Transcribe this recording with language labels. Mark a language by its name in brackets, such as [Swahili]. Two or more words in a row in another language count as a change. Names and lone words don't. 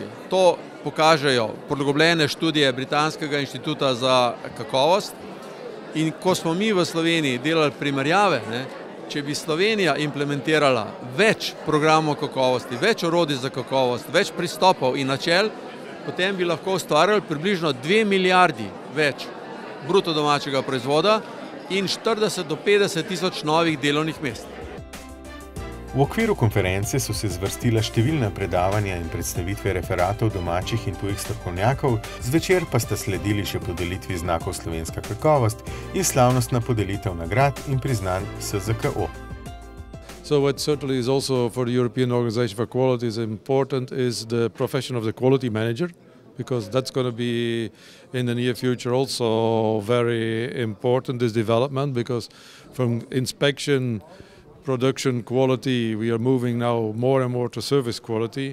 [Slovenian] To pokažejo poglobljene študije Britanskega inštituta za kakovost in ko smo mi v Sloveniji delali primerjave, če bi Slovenija implementirala več programov kakovosti, več orodij za kakovost, več pristopov in načel, potem bi lahko ustvarjali približno 2 milijardi več bruto domačega proizvoda in 40 do 50 tisoč novih delovnih mest. V okviru konference so se zvrstila številna predavanja in predstavitve referatov domačih in tujih strokovnjakov, zvečer pa sta sledili še podelitvi znakov Slovenska kakovost in slavnostna podelitev nagrad in priznanj SZKO. [English] So what certainly is also for the European Organization for Quality is important is the profession of the quality manager, because that's going to be in the near future also very important, this development, because from inspection, production quality, we are moving now more and more to service quality.